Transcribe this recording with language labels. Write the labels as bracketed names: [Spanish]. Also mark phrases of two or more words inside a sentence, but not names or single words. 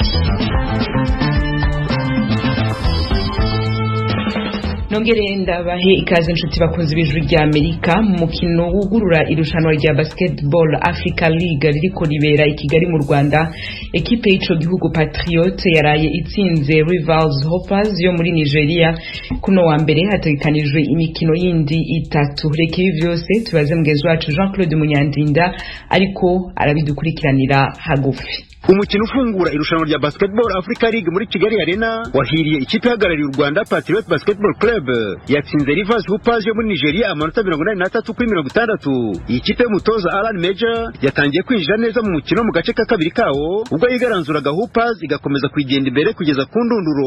[Rundi] Nongere ndabahe ikaze inshuti bakunzi b'ijwi rya Amerika mu mukino wugurura irushanwa rya Basketball Africa League ririko ribera i Kigali mu Rwanda. Ekipe y'ico gihugu Patriote yaraye itsinze Rivers Hoopers yo muri Nigeria. Kuno wa mbere hategekanijwe imikino yindi itatu. Reka ibi vyose tubaze mugenzi wacu Jean-Claude Munyandinda ariko arabidukurikiranira hagufi. [Kinyarwanda] Umukino ufungura irushanwa rya Basketball Africa League muri Kigali Arena wahiriye ikipe ihagarariye u Rwanda Patriot Basketball Club yatsinze Rivers Hoopers yo muri Nigeria amanota 83 kuri 60. Iyi kipe y'umutoza Alan Major yatangiye kwinjira neza mu mukino mu gace ka kabiri kawo ubwo yigaranzuraga Hoopers igakomeza kwigenda imbere kugeza ku ndunduro.